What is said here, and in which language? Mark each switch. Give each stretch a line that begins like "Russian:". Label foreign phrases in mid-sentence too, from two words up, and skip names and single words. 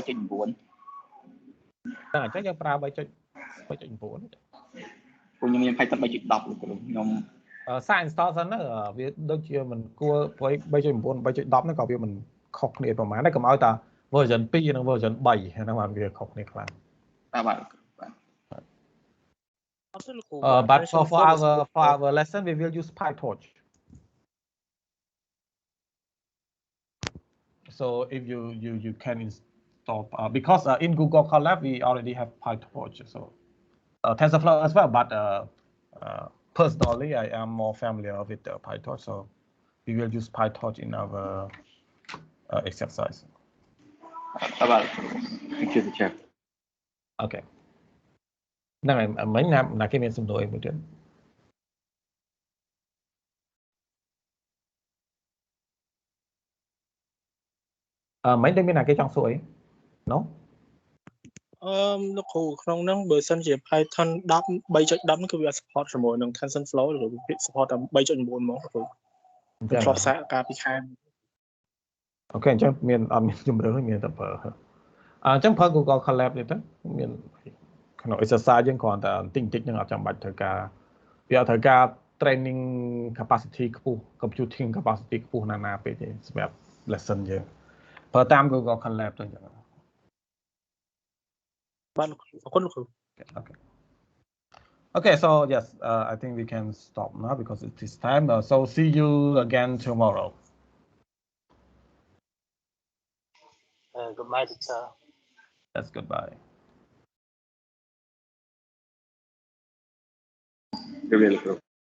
Khmer: ហ្នឹងអញ្ចឹងយើងប្រើ 3.9 ពួកខ្ញុំមាន Python 3.10 ខ្ញុំ សាក install សិនទៅវាដូចជាមិនគួរព្រោះ 3.9 3.10 ហ្នឹងក៏វាមិនខុសគ្នាប្រហែលដែរកុំឲ្យតា version 2 និង version 3ហ្នឹងបានវាខុសគ្នាខ្លាំង បាទ
English: but for our lesson we will use PyTorch. So if you can install because in Google Colab we already have PyTorch, so TensorFlow as well. But personally, I am more familiar with PyTorch, so we will use PyTorch in our exercise. Thank you, teacher. Okay.
Khmer: ហ្នឹងហើយមិញណាគេមានសំណួរអីមួយទៀតមិញដូចមានណាគេចង់សួរអី No លោកគ្រូក្នុងហ្នឹងបើសិនជា Python 10 3.10 គឺវា support ជាមួយនឹង TensorFlow ឬវា support តែ 3.9 ហ្មងគ្រូខ្ញុំធ្លាប់សាកកាលពីខែ អូខេអញ្ចឹងអត់មានជំរឿនមានតែប្រើអញ្ចឹងប្រើ Google Colab នេះទៅមានក្នុង exercise យើងគ្រាន់តែបន្តិចហ្នឹងអត់ចាំបាច់ត្រូវការវាអត់ត្រូវការ
English: training capacity
Khmer: ខ្ពស់
English: computing capacity
Khmer: ខ្ពស់ណាពេកទេសម្រាប់ lesson យើងប្រើតាម Google Colab ទៅអញ្ចឹង បាទអរគុណលោកគ្រូ
English: Okay, so yes, I think we can stop now because it is time. So see you again tomorrow. Goodbye, teacher. That's goodbye. Really cool.